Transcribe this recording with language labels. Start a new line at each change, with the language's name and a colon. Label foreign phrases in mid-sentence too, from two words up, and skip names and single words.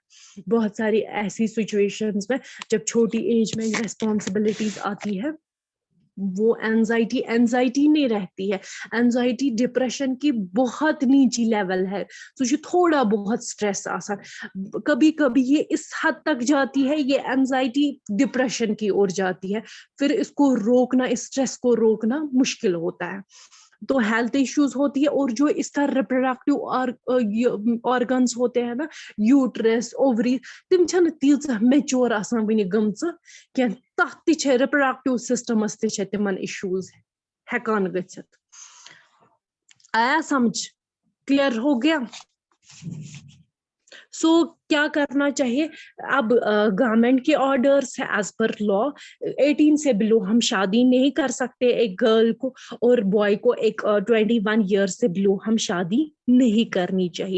Hindi: बहुत सारी ऐसी सिचुएशंस में जब छोटी एज में रेस्पॉन्सिबिलिटीज आती है, वो एंजाइटी नहीं रहती है, एंजाइटी डिप्रेशन की बहुत नीची लेवल है, तो जो थोड़ा बहुत स्ट्रेस आसान, कभी कभी ये इस हद तक जाती है, ये एंजाइटी डिप्रेशन की ओर जाती है, फिर इसको रोकना, इस स्ट्रेस को रोकना मुश्किल होता है, तो
English: health issues
Hindi: होती है। और जो इसका
English: reproductive organs
Hindi: होते हैं ना, यूट्रस, ओवरी,
Kashmiri: तिम छन तीजा मेच्योर आसान वनी गमच के, तथ ति छे रिप्रोडक्टिव सिस्टमस ति छे तिमन इश्यूज हेकान गछित।
Hindi: आया समझ? क्लियर हो गया? सो क्या करना चाहिए? अब गवर्नमेंट के ऑर्डर्स है,
English: as per law
Hindi: 18 से बिलो हम शादी नहीं कर सकते एक गर्ल को, और बॉय को एक 21 ईयर से बिलो हम शादी नहीं करनी चाहिए।